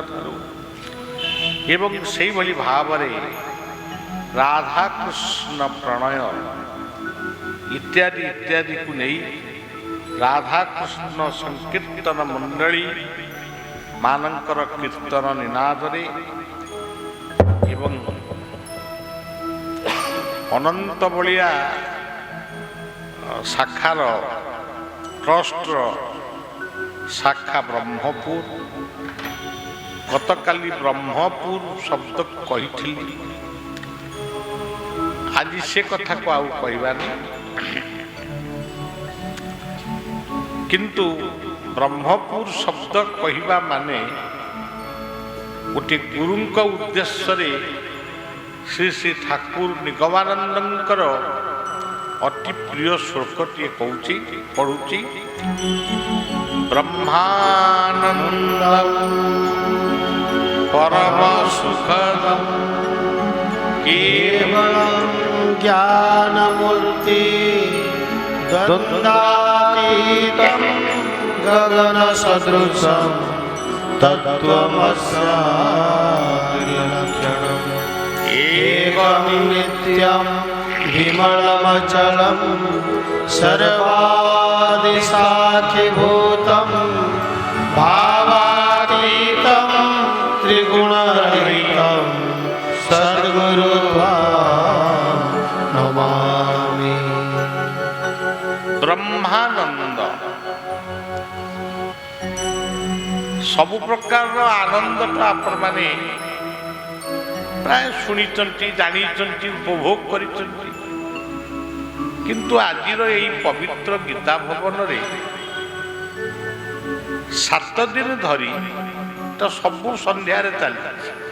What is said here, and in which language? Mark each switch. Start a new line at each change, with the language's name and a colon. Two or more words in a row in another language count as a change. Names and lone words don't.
Hindi: एवं से भाव राधा कृष्ण प्रणय इत्यादि इत्यादि को नहीं राधा कृष्ण संकीर्तन मंडली मानकर कीर्तन निनादरे एवं अनंत बलिया
Odia: ଶାଖାର ଟ୍ରଷ୍ଟର ଶାଖା ବ୍ରହ୍ମପୁର। ଗତକାଲି ବ୍ରହ୍ମପୁର ଶବ୍ଦ କହିଥିଲି, ଆଜି ସେ କଥାକୁ ଆଉ କହିବାନି। କିନ୍ତୁ ବ୍ରହ୍ମପୁର ଶବ୍ଦ କହିବା ମାନେ ଗୋଟିଏ ଗୁରୁଙ୍କ ଉଦ୍ଦେଶ୍ୟରେ ଶ୍ରୀ ଶ୍ରୀ ଠାକୁର ନିଗମାନନ୍ଦଙ୍କର ଅତି ପ୍ରିୟ ଶ୍ଲୋକଟିଏ କହୁଛି, ପଢ଼ୁଛି।
Sanskrit: ବ୍ରହ୍ମାନନ୍ଦଂ ପରମ ସୁଖଦଂ केवलं ज्ञानमूर्ति द्वन्द्वातीतं गगनसदृशं तत्त्वमस्यादिलक्षणम् एकं नित्यं विमलमचलं सर्वादिसाक्षिभूतं भावातीतं त्रिगुणरहितं सद्गुरु नमामि।
Odia: ବ୍ରହ୍ମାନନ୍ଦ ସବୁ ପ୍ରକାରର ଆନନ୍ଦଟା ଆପଣମାନେ ପ୍ରାୟ ଶୁଣିଛନ୍ତି, ଜାଣିଛନ୍ତି, ଉପଭୋଗ କରିଛନ୍ତି। କିନ୍ତୁ ଆଜିର ଏହି ପବିତ୍ର ଗୀତା ଭବନରେ 7 ଦିନ ଧରି ତ ସବୁ ସନ୍ଧ୍ୟାରେ ଚାଲିଛି।